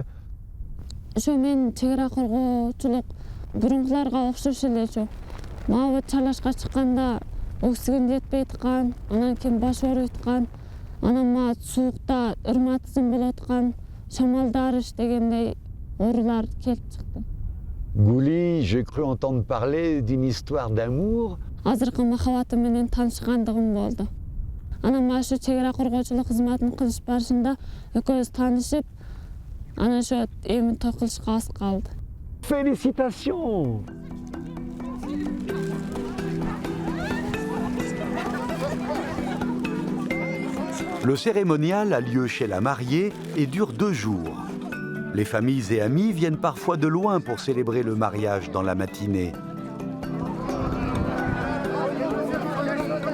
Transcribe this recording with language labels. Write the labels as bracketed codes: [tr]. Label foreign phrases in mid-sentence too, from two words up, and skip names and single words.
[ky] ошо мен чек ара коргоочулук бурункуларга окшош эле ошо мага чарлашка чыкканда оксиген жетпей аткан, анан кийин баш ооруп аткан, анан мага суукта ырматизм болуп аткан, шамалдарыш дегендей оорулар келип чыкты. [fr] Gouli, j'ai cru entendre parler d'une histoire d'amour. [ky] Азыркы махабатым менен таанышкандыгым болду. Анан мага ошо чек ара коргоочулук кызматын кылыш барышында экөөбүз таанышып, анан ошо эми той кылышка аз калды. [fr] Félicitations! Le cérémonial a lieu chez la mariée et dure 2 jours. Les familles et amis viennent parfois de loin pour célébrer le mariage dans la matinée.